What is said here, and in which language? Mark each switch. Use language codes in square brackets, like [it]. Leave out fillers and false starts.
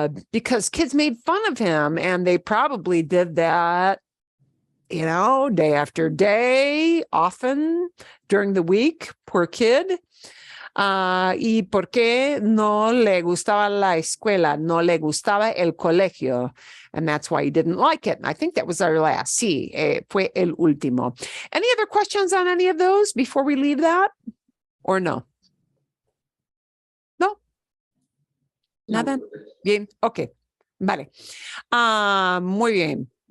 [en] Because kids made fun of him, and they probably did that, day after day, often during the week. Poor kid. [es] ¿Y por qué no le gustaba la escuela? No le gustaba el colegio. [en] And that's why he didn't like it. And I think that was our last. Sí, fue el último. Any other questions on any of those before we leave that? [es] Or no? No? Nada? Bien, okay. Vale. Muy bien.